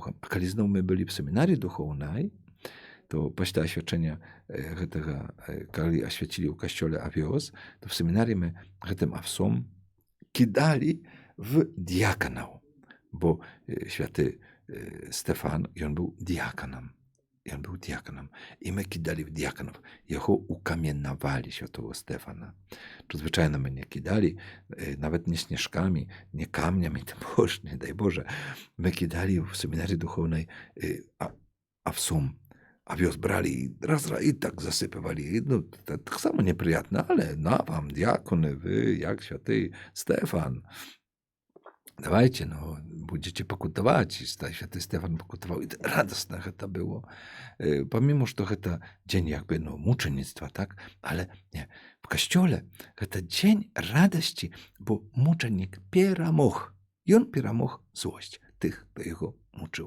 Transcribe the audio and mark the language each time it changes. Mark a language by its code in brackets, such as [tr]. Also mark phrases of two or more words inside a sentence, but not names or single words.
[be] А калі зноў мы былі в семінарі духоўнай, то пасля асвячэння гэтага, калі асвяцілі ў касцёле авёс, то в семінарі мы гэтым авсом кідалі в діяканаў, бо святы Стэфан, ён быў діяканам. [uk] І ми кидали в діяканов. Його укам'янували, святого Стефана. То, звичайно, ми не кидали, навіть не сніжками, не камнями, не дай Боже. Ми кидали в семінарі духовній овсом. Овес брали і і так засипували. Так само неприятно, але на вам, діакони, ви, як святий Стефан. [be] Давайте, будете пакутаваць, святы Стэфан пакутаваў. Радасна гэта было. Памімо, што гэта дзень як бы мучаніцтва, так? Але не, в касцёле гэта дзень радасці, бо мучанік перамог. Ён перамог злосць тых, хто яго мучыў.